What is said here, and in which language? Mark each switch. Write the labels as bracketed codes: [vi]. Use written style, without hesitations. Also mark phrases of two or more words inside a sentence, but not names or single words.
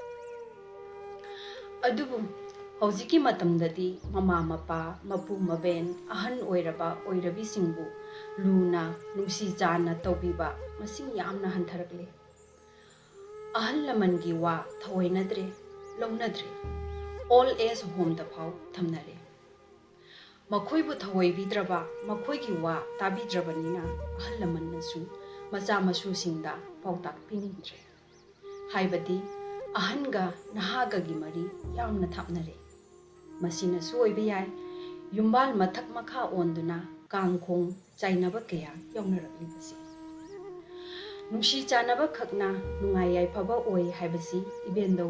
[mni] adubu hojiki matamdadi mama mapa mapu maben ahan oiraba oirabi singbu luna nungsi chana tawbiba masing yamna hantharakle ahal lamangi wa thawainadre launadre [en] all age home [mni] da phau thamnare makhoi thawai bidraba makhoi gi wa tabidrabanina ahal lamannasu macha masu singda pautak piningdre haibadi ahanga nahaga gi mari yamna thapnare masina su oibe yai yumbal mathak makha onduna kangkhong chainaba kaya yawnarali basi nungsi chanaba khakna nungai yai phaba oi haibasi ibendo